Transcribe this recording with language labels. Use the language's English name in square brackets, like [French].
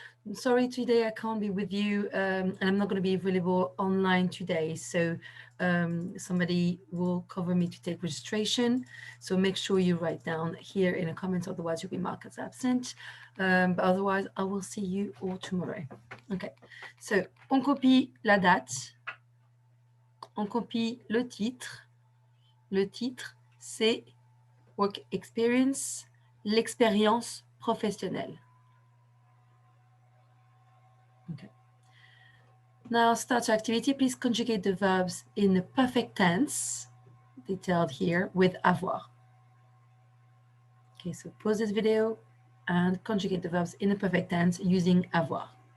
[English] I'm sorry today I can't be with you and I'm not going to be available online today. So somebody will cover me to take registration. So make sure you write down here in the comments, otherwise you'll be marked as absent. But otherwise, I will see you all tomorrow. [French] Okay, so on copie la date, on copie le titre. Le titre, c'est Work Experience, l'expérience professionnelle. [English] Okay. Now, start your activity. Please conjugate the verbs in the perfect tense, detailed here, with avoir. Okay, so pause this video and conjugate the verbs in the perfect tense using avoir.